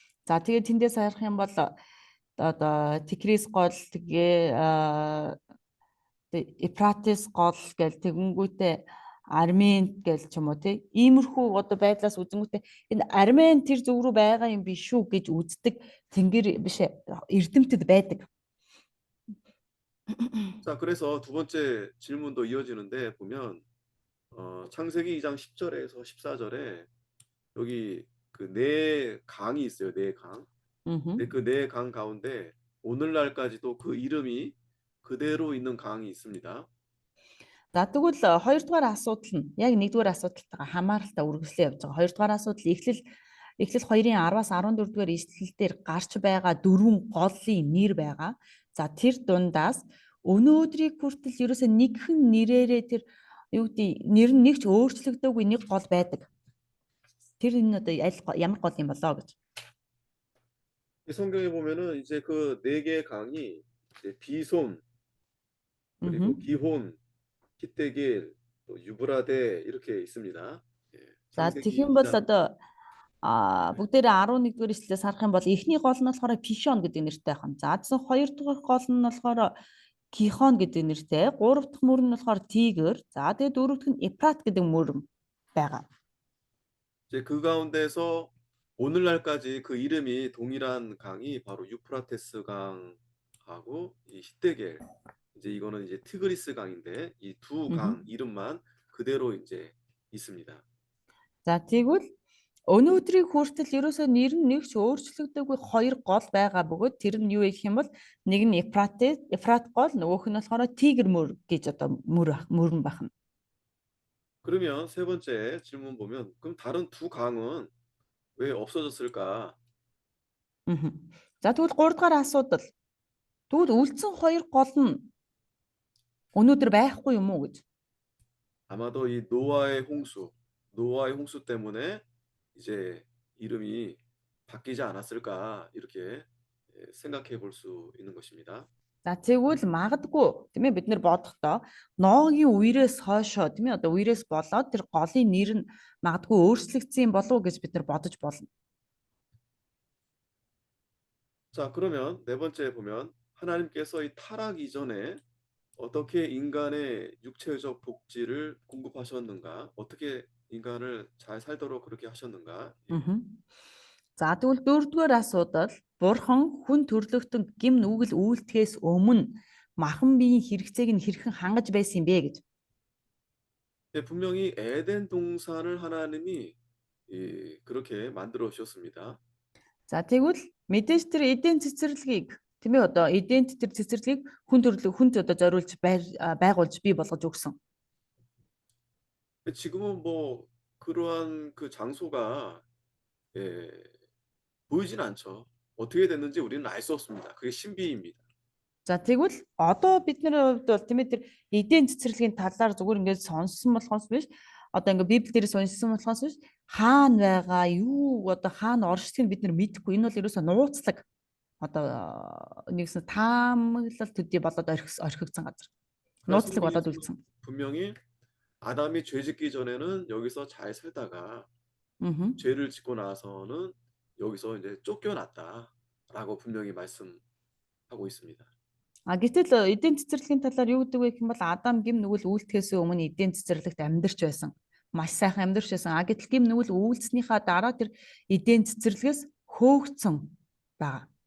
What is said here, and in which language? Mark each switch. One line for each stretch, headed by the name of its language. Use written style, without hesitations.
Mongolian: За тэгээд тэндээс харах юм бол одоо Тигрис гол тэгээ Эфратис гол гэл тэгэнгүүтээ Армен гэл ч юм уу тий. Иймэрхүү одоо байдлаас үзэнгүүтээ энэ Армен тэр зөв рүү байгаа юм биш үү гэж үздэг тэнгэр биш эрдэмтэд байдаг.
Korean: 자, 그래서 두 번째 질문도 이어지는데 보면 창세기 2장 10절에서 14절에 여기 그 네 강이 있어요. 네 강. 그 네 강 가운데 오늘날까지도 그 이름이 그대로 있는 강이 있습니다.
Mongolian: За тэгвэл хоёрдугаар асуудал нь яг нэгдүгээр асуудалтайгаа хамааралтай үргэлжлээ явж байгаа. Хоёрдугаар асуудал эхлэл 2-10-аас 14 дугаар ишлэлээр гарч байгаа дөрвөн голын нэр байгаа. За тэр дундаас өнөөдрийг хүртэл ерөөсөө нэгхэн нэрээрээ тэр юу гэдэг нэр нь нэг ч өөрчлөгдөөгүй нэг гол байдаг. Тэр энэ одоо ямар гол юм болоо гэж.
Korean: 성경에 보면은 이제 그 네 개의 강이 이제 비손 그리고 기혼, 히데길, 또 유브라데 이렇게 있습니다.
Mongolian: За тэгэх юм бол одоо бүгдээрээ 11 дугаар ишлэлээс харах юм бол эхний гол нь болохоор Пишон гэдэг нэртэй байна. За адсан хоёр дахь гол нь болохоор Гихон гэдэг нэртэй, гурав дахь мөр нь болохоор Тигр, за тэгээд дөрөв дэх нь Эфрат гэдэг мөр байгаа.
Korean: 이제 그 가운데서 오늘날까지 그 이름이 동일한 강이 바로 유프라테스 강하고 이 히데겔. 이제 이거는 이제 티그리스 강인데 이 두 강 이름만 그대로 이제 있습니다.
Mongolian: За тэгвэл өнөөдрийг хүртэл ерөөсөө нэр нь нэг ч өөрчлөгдөөгүй хоёр гол байгаа бөгөөд тэр нь юу гэх юм бол нэг нь Эфрат гол, нөгөөх нь болохоор Тигр мөр гэж одоо мөрөн байна.
Korean: 그러면 세 번째 질문 보면 그럼 다른 두 강은 왜 없어졌을까? Мгм.
Mongolian: За тэгвэл 3 дугаар асуудал. Тэгвэл үлдсэн 2 гол нь өнөөдөр байхгүй юм уу гэж.
Korean: 아마도 이 노아의 홍수 때문에 이제 이름이 바뀌지 않았을까 이렇게 생각해 볼 수 있는 것입니다.
Mongolian: За тэгвэл магадгүй тийм ээ бид нэр бодохдоо Ноагийн үерээс хойшоо тийм ээ одоо үерээс болоод тэр голын нэр нь магадгүй өөрчлөгдсөн болов уу гэж бид нар бодож болно.
Korean: 자, 그러면 네 번째 보면 하나님께서 이 타락 이전에 어떻게 인간의 육체적 복지를 공급하셨는가? 어떻게 인간을 잘 살도록 그렇게 하셨는가? 예. Мгм.
Mongolian: За тэгвэл дөрөвдүгээр асуудал Бурхан хүн төрлөختөн гим нүгэл үйлдэхээс өмнө махан биеийн хэрэгцээг нь хэрхэн хангаж байсан юм бэ гэж.
Korean: 예, 분명히 에덴 동산을 하나님이 그렇게 만들어 주셨습니다.
Mongolian: За тэгвэл мэдээж тэр эдийн цэцэрлэгийг тийм ээ одоо эдент тэр цэцэрлэгийг хүнд одоо зориулж байгуулж бий болгож өгсөн.
Korean: 근데 지금은 뭐 그러한 그 장소가 예, 보이진 않죠. 어떻게 됐는지 우리는 알 수 없습니다. 그게 신비입니다.
Mongolian: За тэгвэл одоо бидний хувьд бол тийм ээ тэр эдийн цэцэрлэгийн талаар зүгээр ингээд сонссон болохоос биш одоо ингээд Библи дээрээс уншсан болохоос биш хаана байгаа юу одоо хаана оршдгийг бид нар мэдэхгүй энэ бол ерөөсөө нууцлаг одоо нэгсэн таамаглал төдий болоод орхигдсан газар.
Korean: 그러나
Mongolian: Нууцлаг болоод
Korean: 성경에서
Mongolian: үлдсэн.
Korean: 분명히 아담이 죄 짓기 전에는 여기서 잘 살다가 Аа. 죄를 짓고 나서는 여기서 이제 쫓겨났다라고 분명히 말씀하고 있습니다.
Mongolian: А гэтэл эдийн цэцэрлэгийн талаар юу гэдэг вэ гэх юм бол Адам гим нүгэл үйлдэхээс өмнө эдийн цэцэрлэгт амьдарч байсан. Маш сайхан амьдарч байсан. А гэтэл гим нүгэл үйлдснийхаа дараа тэр эдийн цэцэрлэгээс хөөгцөн байгаа.